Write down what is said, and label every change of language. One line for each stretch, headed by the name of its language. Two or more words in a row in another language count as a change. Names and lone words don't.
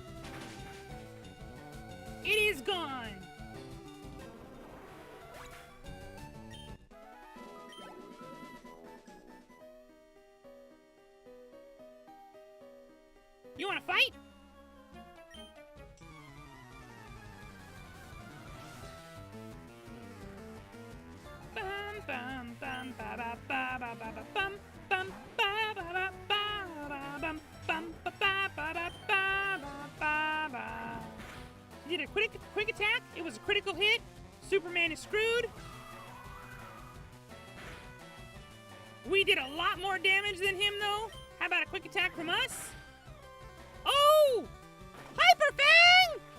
English: It is gone! You wanna fight? Bum bum bum ba ba ba ba ba ba bum bum ba ba ba ba ba bum bum ba ba ba ba ba ba ba. You did a quick attack. It was a critical hit. Superman is screwed. We did a lot more damage than him, though. How about a quick attack from us? Oh! Hyper Fang!